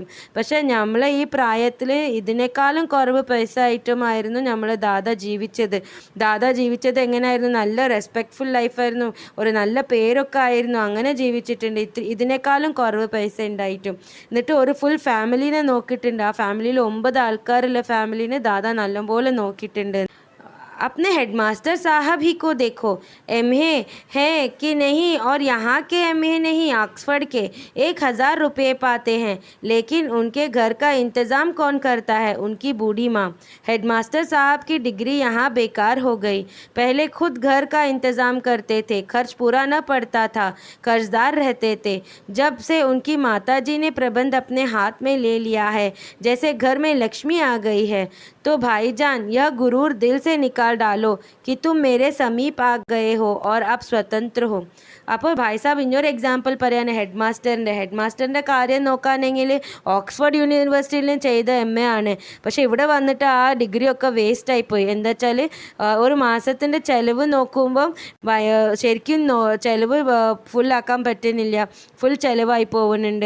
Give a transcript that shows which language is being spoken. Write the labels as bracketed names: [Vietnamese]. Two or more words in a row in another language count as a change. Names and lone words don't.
[Malayalam] പക്ഷേ നമ്മൾ ഈ പ്രായത്തിൽ ഇതിനേക്കാളും കുറവ് പൈസ ആയിട്ടുമായിരുന്നു നമ്മൾ ദാദാ ജീവിച്ചത് എങ്ങനെയായിരുന്നു, നല്ല റെസ്പെക്റ്റ്ഫുൾ ലൈഫായിരുന്നു, ഒരു നല്ല പേരൊക്കെ ആയിരുന്നു, അങ്ങനെ ജീവിച്ചിട്ടുണ്ട്. ഇതിനേക്കാളും കുറവ് പൈസ ഉണ്ടായിട്ടും. എന്നിട്ട് ഒരു ഫുൾ ഫാമിലീനെ നോക്കിയിട്ടുണ്ട്. ആ ഫാമിലിയിൽ 9 ആൾക്കാരുള്ള ഫാമിലീനെ ദാദാ നല്ലപോലെ നോക്കിയിട്ടുണ്ട്. [Hindi] अपने हेडमास्टर साहब ही को देखो, एमए हैं कि नहीं, और यहाँ के एमए नहीं ऑक्सफर्ड के 1000 रुपये पाते हैं, लेकिन उनके घर का इंतज़ाम कौन करता है, उनकी बूढ़ी माँ. हेडमास्टर साहब की डिग्री यहाँ बेकार हो गई. पहले खुद घर का इंतज़ाम करते थे, खर्च पूरा न पड़ता था, कर्जदार रहते थे. जब से उनकी माताजी ने प्रबंध अपने हाथ में ले लिया है, जैसे घर में लक्ष्मी आ गई है. तो भाईजान यह गुरूर दिल से निकाल डालो कि तुम मेरे समीप आ गए हो और अब स्वतंत्र हो. [Malayalam] അപ്പോൾ [Hindi] भाई साहब [Malayalam] ഇനിയൊരു എക്സാമ്പിൾ പറയാണ് ഹെഡ്മാസ്റ്ററിൻ്റെ കാര്യം നോക്കുകയാണെങ്കിൽ ഓക്സ്ഫോർഡ് യൂണിവേഴ്സിറ്റിയിൽ ചെയ്ത MA ആണ്. പക്ഷേ ഇവിടെ വന്നിട്ട് ആ ഡിഗ്രി ഒക്കെ വേസ്റ്റ് ആയിപ്പോയി. എന്താ വെച്ചാൽ ഒരു മാസത്തിൻ്റെ ചിലവ് നോക്കുമ്പം ശരിക്കും ചിലവ് ഫുള്ളാക്കാൻ പറ്റുന്നില്ല, ഫുൾ ചിലവായി പോകുന്നുണ്ട്.